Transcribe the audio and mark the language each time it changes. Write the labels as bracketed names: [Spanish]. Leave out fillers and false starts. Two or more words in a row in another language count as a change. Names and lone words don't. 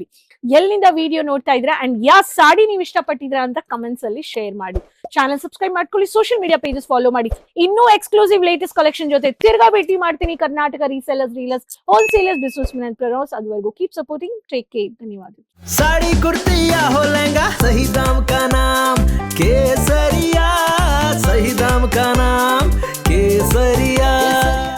[Kannada] ಎಲ್ಲಿಂದ ವಿಡಿಯೋ ನೋಡ್ತಾ ಇದ್ರೆ ಅಂಡ್ ಯಾವ ಸಾಡಿ ನೀವು ಇಷ್ಟಪಟ್ಟಿದ್ರ ಅಂತ ಕಮೆಂಟ್ಸ್ ಅಲ್ಲಿ ಶೇರ್ ಮಾಡಿ. [English] channel subscribe [Kannada] ಮಾಡ್ಕೊಳ್ಳಿ. [English] social media pages follow [Kannada] ಮಾಡಿ. ಇನ್ನೂ [English] exclusive latest collection [Kannada] ಜೊತೆ ತಿರ್ಗಾ ಭೇಟಿ ಮಾಡ್ತೀನಿ. [English] Karnataka resellers, dealers, wholesalers, business entrepreneurs. ಅದುವರೆಗೂ keep supporting, take care. ಧನ್ಯವಾದ. [Hindi] साड़ी कुर्ती या हो लहंगा, सही दाम का नाम केसरिया, सही दाम का नाम केसरिया.